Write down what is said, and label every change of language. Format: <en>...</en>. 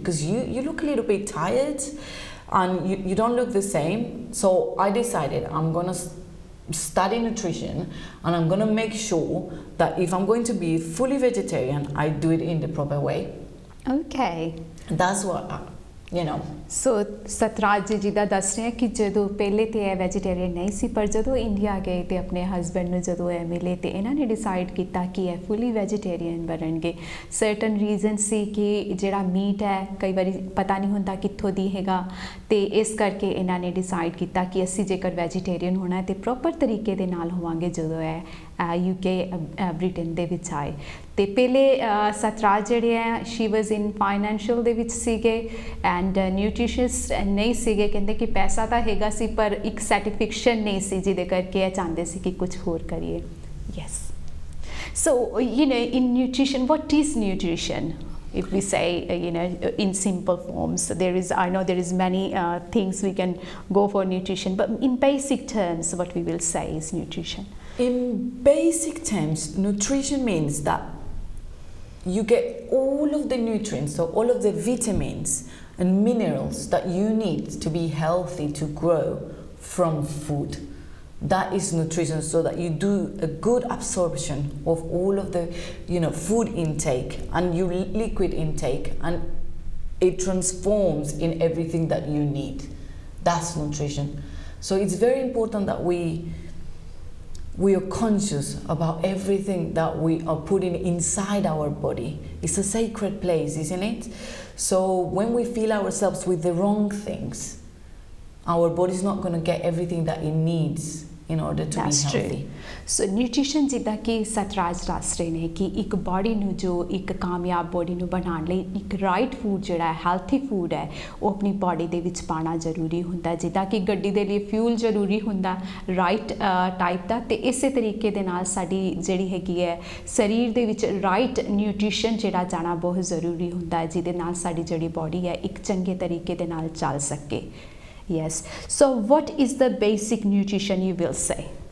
<en>Because you look a little bit tired and you don't look the same. So I decided I'm going to study nutrition and I'm going to make sure that if I'm going to be fully vegetarian, I do it in the proper way. Okay. That's what you know.</en> <pa>So Satraj ਜੀ ਦਾ ਦੱਸ ਰਹੇ ਕਿ ਜਦੋਂ ਪਹਿਲੇ ਤੇ ਇਹ vegetarian ਨਹੀਂ ਸੀ, ਪਰ ਜਦੋਂ ਇੰਡੀਆ ਗਏ ਤੇ ਆਪਣੇ ਹਸਬੈਂਡ ਨੂੰ ਜਦੋਂ ਇਹ ਮਿਲੇ ਤੇ ਇਹਨਾਂ ਨੇ ਡਿਸਾਈਡ ਕੀਤਾ ਕਿ ਇਹ ਫੁੱਲੀ ਵੈਜੀਟੇਰੀਅਨ ਬਣਨਗੇ। ਸਰਟਨ ਰੀਜ਼ਨ ਸੀ ਕਿ ਜਿਹੜਾ ਮੀਟ ਹੈ ਕਈ ਵਾਰੀ ਪਤਾ ਨਹੀਂ ਹੁੰਦਾ ਕਿੱਥੋਂ ਦੀ ਹੈਗਾ ਤੇ ਇਸ ਕਰਕੇ ਇਹਨਾਂ ਨੇ ਡਿਸਾਈਡ ਕੀਤਾ ਕਿ ਅਸੀਂ ਜੇਕਰ ਵੈਜੀਟੇਰੀਅਨ ਹੋਣਾ ਤੇ ਪ੍ਰੋਪਰ ਤਰੀਕੇ ਦੇ ਨਾਲ ਹੋਵਾਂਗੇ। ਜਦੋਂ ਇਹ UK ਬ੍ਰਿਟਨ ਦੇ ਵਿੱਚ ਆਏ ਤੇ ਪਹਿਲੇ ਸਤਰਾਜ ਜਿਹੜੇ ਹੈ</pa> <en>she was in financial</en> <pa>ਦੇ ਵਿੱਚ ਸੀਗੇ ਐਂਡ ਨਿਊਟ੍ਰੀਸ਼ਨਿਸਟ ਨਹੀਂ ਸੀਗੇ। ਕਹਿੰਦੇ ਕਿ ਪੈਸਾ ਤਾਂ ਹੈਗਾ ਸੀ ਪਰ ਇੱਕ ਸੈਟੀਸਫੈਕਸ਼ਨ ਨਹੀਂ ਸੀ ਜਿਹਦੇ ਕਰਕੇ ਇਹ ਚਾਹੁੰਦੇ ਸੀ ਕਿ ਕੁਝ ਹੋਰ ਕਰੀਏ।</pa> <en>Yes. So you know, in nutrition, what is nutrition? If we say, you know, in simple forms, I know there is many things we can go for nutrition, but in basic terms, what we will say is nutrition. In basic terms, nutrition means that you get all of the nutrients, so all of the vitamins and minerals that you need to be healthy, to grow from food. That is nutrition, so that you do a good absorption of all of the, you know, food intake and your liquid intake, and it transforms in everything that you need. That's nutrition. So it's very important that we are conscious about everything that we are putting inside our body. It's a sacred place, isn't it? So when we fill ourselves with the wrong things, our body is not going to get everything that it needs in order to be healthy.</en> <pa>So nutrition ਜਿੱਦਾਂ ਕਿ ਸਤਰਾਜ ਦੱਸ ਰਹੇ ਨੇ ਕਿ ਇੱਕ body ਨੂੰ ਜੋ ਇੱਕ ਕਾਮਯਾਬ ਬਾਡੀ ਨੂੰ ਬਣਾਉਣ ਲਈ ਇੱਕ ਰਾਈਟ ਫੂਡ ਜਿਹੜਾ ਹੈਲਥੀ ਫੂਡ ਹੈ ਉਹ ਆਪਣੀ ਬਾਡੀ ਦੇ ਵਿੱਚ ਪਾਉਣਾ ਜ਼ਰੂਰੀ ਹੁੰਦਾ। ਜਿੱਦਾਂ ਕਿ ਗੱਡੀ ਦੇ ਲਈ ਫਿਊਲ ਜ਼ਰੂਰੀ ਹੁੰਦਾ ਰਾਈਟ ਟਾਈਪ ਦਾ, ਤੇ ਇਸੇ ਤਰੀਕੇ ਦੇ ਨਾਲ ਸਾਡੀ ਜਿਹੜੀ ਹੈਗੀ ਹੈ ਸਰੀਰ ਦੇ ਵਿੱਚ ਰਾਈਟ ਨਿਊਟ੍ਰੀਸ਼ਨ ਜਿਹੜਾ ਜਾਣਾ ਬਹੁਤ ਜ਼ਰੂਰੀ ਹੁੰਦਾ ਜਿਹਦੇ ਨਾਲ ਸਾਡੀ ਜਿਹੜੀ ਬਾਡੀ ਹੈ ਇੱਕ ਚੰਗੇ ਤਰੀਕੇ ਦੇ ਨਾਲ ਚੱਲ ਸਕੇ।</pa> <en>Yes. So what is the basic nutrition you will say?</en>